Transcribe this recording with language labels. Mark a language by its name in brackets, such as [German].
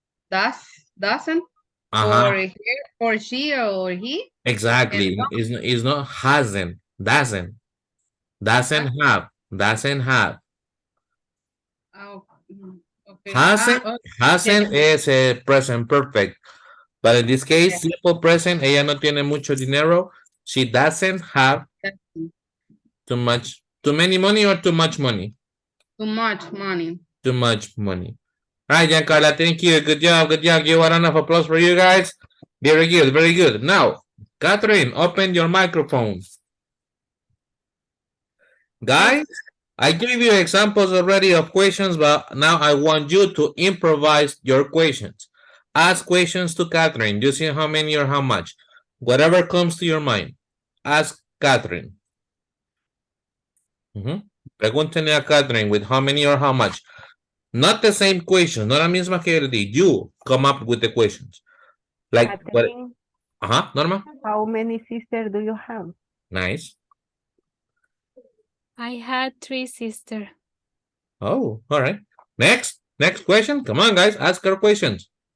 [English] Doesn't or he or she or he. Exactly. It's not hasn't. Doesn't have. Doesn't have. Oh, okay. Hasn't is a present perfect. But in this case, simple present, [Spanish] ella no tiene mucho dinero. [English] She doesn't have too many money or too much money? Too much money. Too much money. All right, Giancarla, thank you. Good job, good job. Give a round of applause for you guys. Very good, very good. Now, Catherine, open your microphone. Guys, I gave you examples already of questions, but now I want you to improvise your questions. Ask questions to Catherine. You see how many or how much. Whatever comes to your mind. Ask Catherine. [Spanish] Pregúntenle a [English] Catherine with how many or how much. Not the same question, [Spanish] no la misma que él di. [English] You come up with the questions. Like Catherine, what? Norma? how many sisters do you have? Nice. I had 3 sisters. Oh, all right. Next question. Come on, guys. Ask her questions.